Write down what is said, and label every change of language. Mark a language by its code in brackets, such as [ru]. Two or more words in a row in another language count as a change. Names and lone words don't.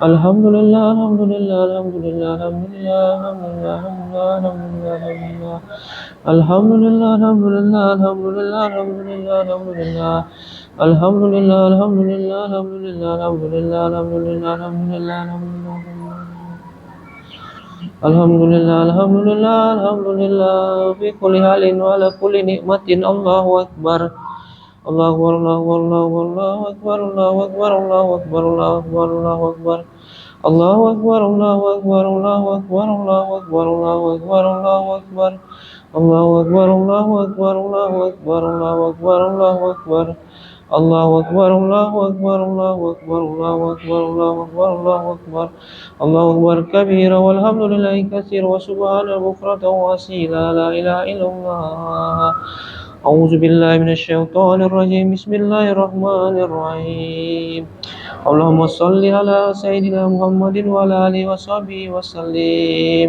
[ar] الحمد لله، الحمد لله، الحمد لله، الحمد لله، الحمد لله، الحمد لله، الحمد لله، الحمد لله، الحمد لله، الحمد لله، الحمد لله، الحمد لله، الحمد لله، الحمد لله، الحمد لله، الحمد لله، الحمد لله، الحمد لله، الحمد لله. الحمد لله، الحمد لله، الحمد لله, في كل حال وعلى كل نعمة. الله أكبر. الله أكبر، الله أكبر، الله أكبر، الله أكبر، الله أكبر، الله أكبر. الله أكبر، الله أكبر، الله أكبر، الله أكبر، الله أكبر، الله أكبر. الله أكبر، الله أكبر، الله أكبر، الله أكبر، الله أكبر. الله أكبر، الله أكبر، الله أكبر، الله أكبر، الله أكبر، الله أكبر. الله أكبر كبيرا والحمد لله كثيرا وسبحان الله بكرة وأصيلا. لا إله إلا الله. أعوذ بالله من الشيطان الرجيم. بسم الله الرحمن الرحيم. اللهم صل على سيدنا محمد وعلى آله وصحبه وسلم.